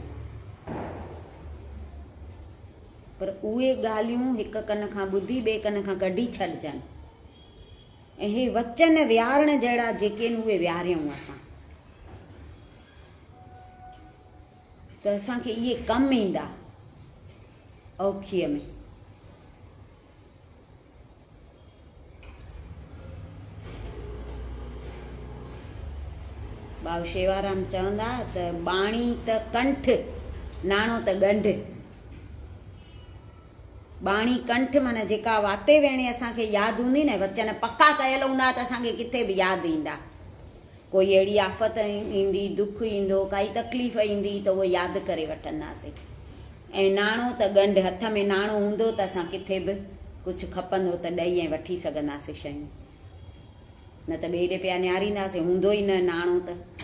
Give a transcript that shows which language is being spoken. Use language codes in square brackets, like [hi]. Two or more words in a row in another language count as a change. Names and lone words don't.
[sd] पर उहे ॻाल्हियूं हिक कन खां ॿुधी ॿिए कन खां कढी छॾिजनि ऐं हे वचन विहारण जहिड़ा जेके आहिनि उहे विहारियूं असां, त असांखे इहे कमु ईंदा औखीअ में। भाऊ शेवाराम चवंदा त बाणी त कंठ, नाणो त ॻंढ। बाणी कंठ माना जेका वाते वेणे असांखे यादि हूंदी न, वचन पका कयल हूंदा त असांखे किथे बि यादि ईंदा। कोई अहिड़ी आफ़त ईंदी, दुख ईंदो, काई तकलीफ़ ईंदी त उहो यादि करे वठंदासीं। ऐं नाणो त ॻंढ, हथ में नाणो हूंदो त असां किथे बि कुझु खपंदो त ॾेई ऐं वठी सघंदासीं शयूं, न त ॿिए ॾे पिया निहारींदासीं, हूंदो ई न नाणो त।